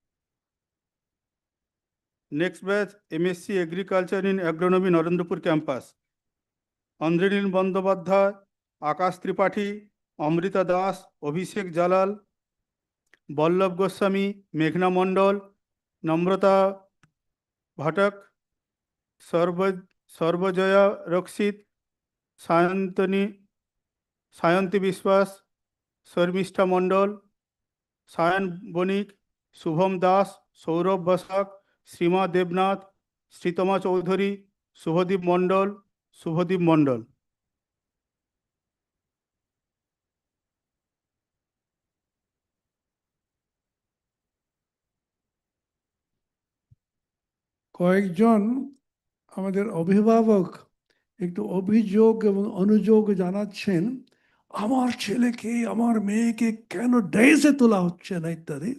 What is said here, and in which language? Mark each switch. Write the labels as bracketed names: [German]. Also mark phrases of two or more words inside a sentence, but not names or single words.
[English] Next batch, MSc Agriculture in Agronomy, Narendrapur campus. Andrenil Bandobadhyay, Akash Tripathi, Amrita Das, Abhishek Jalal, Ballabh Goswami, Meghna Mondal, Namrata Bhatak, Sarvajaya Rakshit, Sayanti Biswas, Sarmishta Mondal, Sayan Bonik, Shubham Das, Saurabh Basak, Srima Debnath, Sritama Chaudhary, Subhadeep Mondal. [Bangla] কয়েকজন আমাদের অভিভাবক একটু অভিযোগ এবং অনুযোগ জানাচ্ছেন, আমার ছেলেকে আমার মেয়েকে কেন ডেইসে তোলা হচ্ছে না ইত্যাদি।